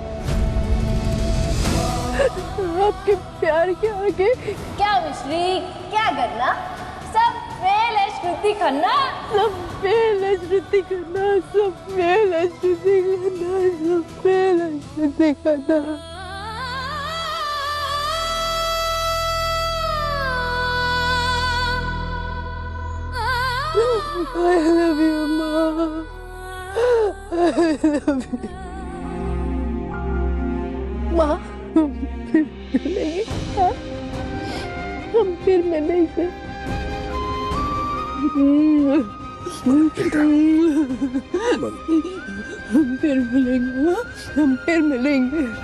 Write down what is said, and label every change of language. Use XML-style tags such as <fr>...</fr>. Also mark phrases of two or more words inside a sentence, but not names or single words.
<hi>आपके प्यार के आगे क्या मिश्री, क्या करना? सब फेल है श्रुति खन्ना। सब फेल है श्रुति खन्ना। सब फेल है श्रुति खन्ना। सब फेल है श्रुति खन्ना।</hi> <en>I love you, Ma. I love you.</en> <hi>माँ, हम फिर मिलेंगे। हम फिर मिलेंगे माँ, हम फिर मिलेंगे।</hi>